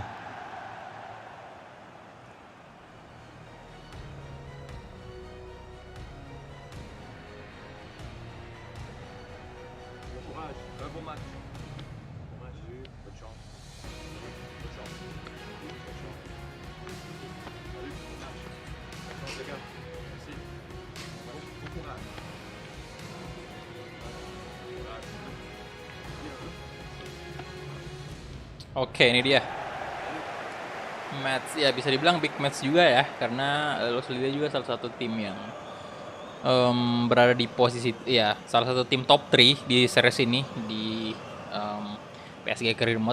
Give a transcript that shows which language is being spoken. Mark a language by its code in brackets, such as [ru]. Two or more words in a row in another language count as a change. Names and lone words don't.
[fr] Un bon match. Bon match, bonne chance. Bonne chance. Bonne chance. Salut, bon match. Bonne chance les gars. Merci. Bon courage. [id] Oke, ini dia. Match ya bisa dibilang [en] big match [id] juga ya, karena Los Lille juga salah satu tim yang berada di posisi ya salah satu tim top 3 di series ini di PSG Career Mode.